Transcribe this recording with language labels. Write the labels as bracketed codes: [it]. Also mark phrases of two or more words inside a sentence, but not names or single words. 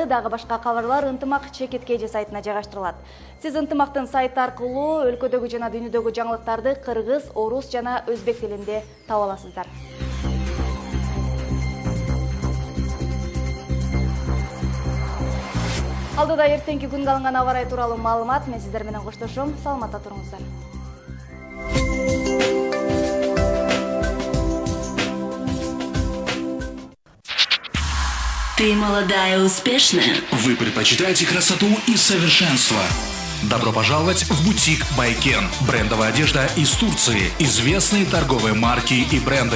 [ky] Дагы башка кабарлар ынтымак @KG сайтына жайгаштырылат. Сиз ынтымактын сайты аркылуу өлкөдөгү жана дүйнөдөгү жаңылыктарды кыргыз, орус жана өзбек тилинде таба аласыздар. Алдыда эртеңки күнгө алынган аба ырайы тууралуу маалымат. Мен сиздер менен коштошом. Саламатта туруңуздар. [ru] Ты молодая и успешная. Вы предпочитаете красоту и совершенство. Добро пожаловать в бутик Байкен. Брендовая одежда из Турции. Известные торговые марки и бренды.